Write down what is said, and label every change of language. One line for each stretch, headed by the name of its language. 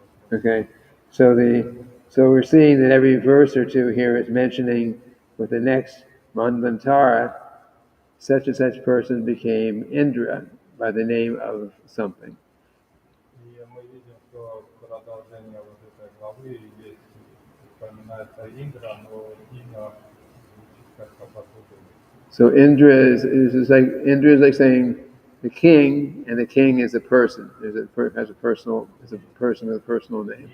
English: Okay, so we're seeing that every verse or two here is mentioning with the next Manvantara, such and such person became Indra by the name of something.
Russian: И мы видим, что продолжение вот этой главы есть, упоминается Индра, но имя звучит как-то по-другому.
English: So Indra is like saying the king, and the king is a person. Has a person with a personal name.